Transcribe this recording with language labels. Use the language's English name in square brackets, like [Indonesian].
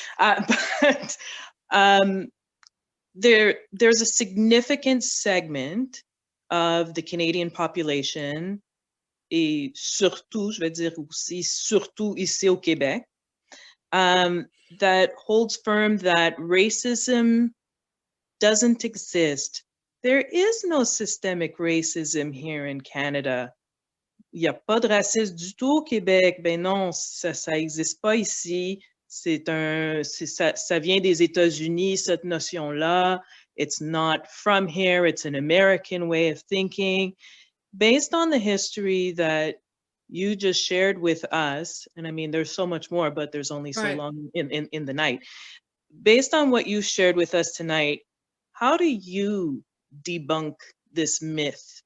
[English] But there's a significant segment of the Canadian population, [French] et surtout, je vais dire aussi, surtout ici au Québec, [English] that holds firm that racism doesn't exist. There is no systemic racism here in Canada. [French] Il n'y a pas de racisme du tout au Québec. Ben non, ça n'existe pas ici. Ça vient des États-Unis, cette notion-là. [English] It's not from here. It's an American way of thinking. Based on the history that you just shared with us, and I mean, there's so much more, but there's only so long in the night. Based on what you shared with us tonight, how do you debunk this myth?